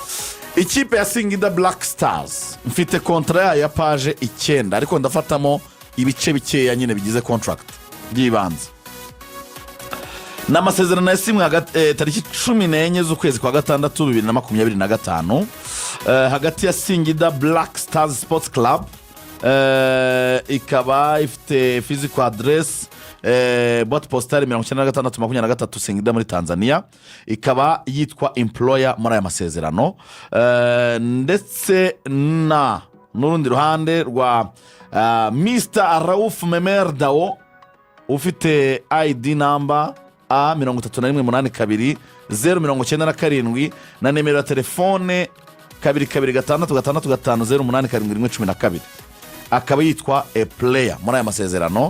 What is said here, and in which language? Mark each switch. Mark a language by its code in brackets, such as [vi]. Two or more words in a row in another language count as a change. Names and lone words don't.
[rw] Ikipe ya Singida Black Stars mfite kontra ya page 9, ariko ndafatamo ibice bikeya nyine bigize contract by'ibanze. N'amasezerano yasimwe tariki 14 z'ukwezi kwa gatandatu 2025 hagati ya Singida Black Stars Sports Club, ikaba ifite [en] physical address [fr] boîte postale [rw] 9623 Singida muri Tanzania, ikaba yitwa employer muri aya masezerano, ndetse na n'urundi ruhande rwa Mr. Raouf Memerdao ufite [en] ID number [rw] A31822 na nimero ya telefone 2256650872, akaba yitwa [en] a player [rw] muri aya masezerano.